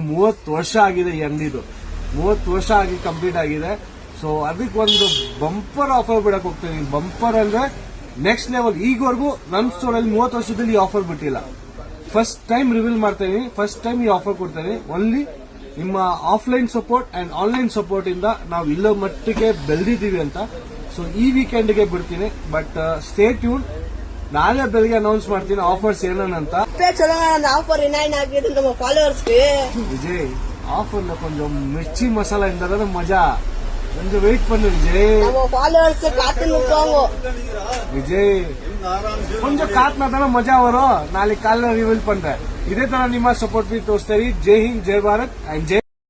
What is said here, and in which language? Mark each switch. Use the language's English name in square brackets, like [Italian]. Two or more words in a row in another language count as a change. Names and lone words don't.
[Kannada] 30 ವರ್ಷ ಆಗಿದೆ ಈ ಅಂಗಡಿದು 30 ವರ್ಷ ಆಗಿ ಕಂಪ್ಲೀಟ್ ಆಗಿದೆ ಸೊ ಅದಕ್ಕೆ ಒಂದು [English] bumper offer [Kannada] ಬಿಡಕ್ ಹೋಗ್ತೀನಿ ಬಂಪರ್ ಅಂದ್ರೆ [English] next level [Kannada] ಈಗವರೆಗೂ ನನ್ನ ಸ್ಟೋರಲ್ಲಿ 30 ವರ್ಷದಲ್ಲಿ ಈ ಆಫರ್ ಬಿಟ್ಟಿಲ್ಲ [English] first time reveal [Kannada] ಮಾಡ್ತಾ ಇದೀನಿ [English] first time [Kannada] ಈ ಆಫರ್ ಕೊಡ್ತಾ ಇದೀನಿ ಓನ್ಲಿ ನಿಮ್ಮ [English] offline support and online support [Kannada] ಇಂದ ನಾವು ಇಲ್ಲೋ ಮಟ್ಟಿಗೆ ಬೆಳೆದಿದ್ದೀವಿ ಅಂತ ಸೊ ಈ ವೀಕೆಂಡ್ಗೆ ಬಿಡ್ತೀನಿ [English] but stay tune [Kannada] ನಾಳೆ ಬೆಳಿಗ್ಗೆ ಅನೌನ್ಸ್ ಮಾಡ್ತೀನಿ ಆಫರ್ಸ್ ಏನಂತ ಚಲೋ ಆಫರ್ ಏನಾಗಿದೆ ನಮ್ಮ ಫಾಲೋವರ್ಸ್ಗೆ [Tamil] விஜய் ஆஃபர் கொஞ்சம் மிர்ச்சி மசாலா இருந்தா மஜா கொஞ்சம் வெயிட் பண்ணு விஜய் நம்ம ஃபாலோவர்ஸ் காத்து நிப்பாங்க விஜய் கொஞ்சம் காத்துனா தானே மஜா வரும் நாளைக்கு காலைல ரிவீல் பண்றேன் இதே [Kannada] ತರ ನಿಮ್ಮ ಸಪೋರ್ಟ್ ತೋರಿಸ್ತೀವಿ ಜೈ ಹಿಂದ್ ಜೈ ಭಾರತ್ ಅಂಡ್ ಜೈ